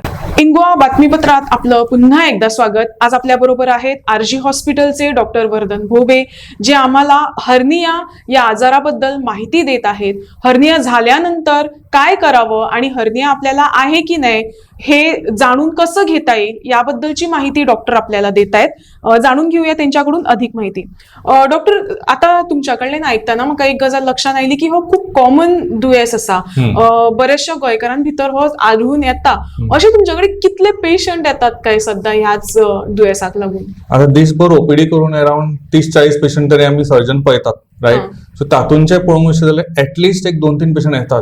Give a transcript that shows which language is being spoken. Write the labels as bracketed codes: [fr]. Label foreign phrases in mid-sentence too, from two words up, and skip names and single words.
[mr] इन गोवा बातमीपत्रात आपलं पुन्हा एकदा स्वागत. आज आपल्या बरोबर आहेत आरजी हॉस्पिटलचे डॉक्टर वर्धन भोबे, जे आम्हाला हर्निया या आजाराबद्दल माहिती देत आहेत. हर्निया झाल्यानंतर काय करावं आणि हर्निया आपल्याला आहे की नाही हे जाणून कसं घेता येईल याबद्दलची माहिती डॉक्टर आपल्याला देत आहेत. जाणून घेऊया त्यांच्याकडून अधिक माहिती. [kok] डॉक्टर, आता तुमच्याकडल्यान ऐकताना म्हाका एक गजाल लक्षात आयली की हो खूप कॉमन दुयेंस आसा, बऱ्याचशा गोंयकारां भितर हो आढळून येता. अशे तुमच्याकडे कितले पेशंट येतात काय सध्या ह्याच दुयेंसाक लागून? आता दिसभर ओपीडी करून अराउंड 30-40 पेशंट तरी आम्ही सर्जन पळयतात, राईट. सो तातूंचे पळोवंक अशें जाल्यार ऍटलिस्ट एक 2-3 पेशंट येतात.